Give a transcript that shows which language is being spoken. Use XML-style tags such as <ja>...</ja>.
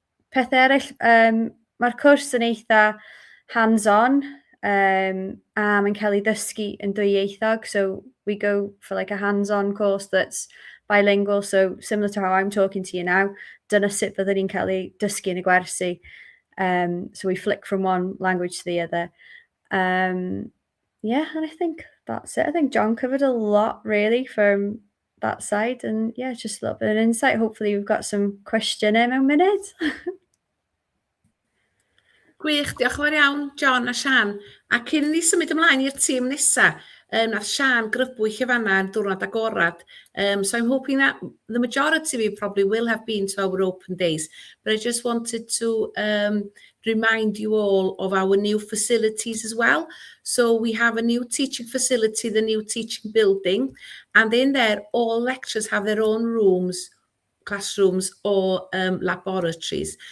<cy>Peth eraill, mae'r cwrs yn eitha hands-on, a mae'n cael ei ddysgu yn dwyieithog,</cy> <en>so we go for like a hands-on course that's bilingual, so similar to how I'm talking to you now.</en> <cy>Dyna sut fydden ni'n cael ei dysgu yn y gwersi.</cy> <en>So we flick from one language to the other. Yeah, and I think that's it. I think John covered a lot really from that side, and yeah, just a little bit of insight. Hopefully we've got some</en> <cy>cwestiynau mewn munud. Gwych, diolch yn fawr iawn, John a Sian. A cyn i ni symud ymlaen i'r tîm nesa, nath Sian grybwyll y fanna yn diwrnod agorad.</cy> <en>So I'm hoping that the majority of you probably will have been to our open days, but I just wanted to remind you all of our new facilities as well. So we have a new teaching facility, the new teaching building, and in there all lecturers have their own rooms, classrooms or laboratories.</en>